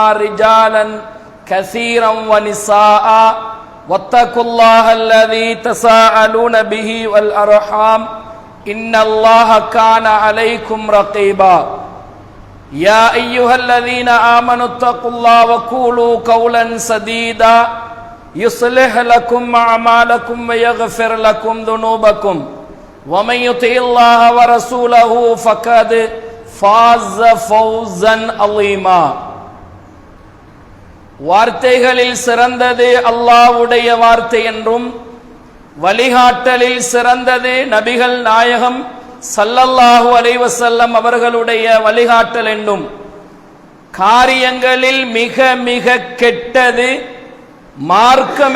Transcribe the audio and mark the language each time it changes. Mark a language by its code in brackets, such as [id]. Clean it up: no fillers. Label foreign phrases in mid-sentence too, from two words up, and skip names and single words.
[ar] رجالا كثيرا ونساء واتقوا الله الذي تساءلون به والأرحام إن الله كان عليكم رقيبا يا أيها الذين آمنوا اتقوا الله وقولوا قولا سديدا يصلح لكم أعمالكم ويغفر لكم ذنوبكم ومن يطع الله ورسوله فقد فاز فوزا عظيما [ta] வார்த்தைகளில் சிறந்தது அல்லாஹ்வுடைய வார்த்தை என்றும் வழிகாட்டலில் சிறந்தது நபிகள் நாயகம் [ar] صلى الله عليه وسلم [ta] அவர்களுடைய வழிகாட்டல் என்றும் காரியங்களில் மிக மிக கெட்டது மார்க்கம்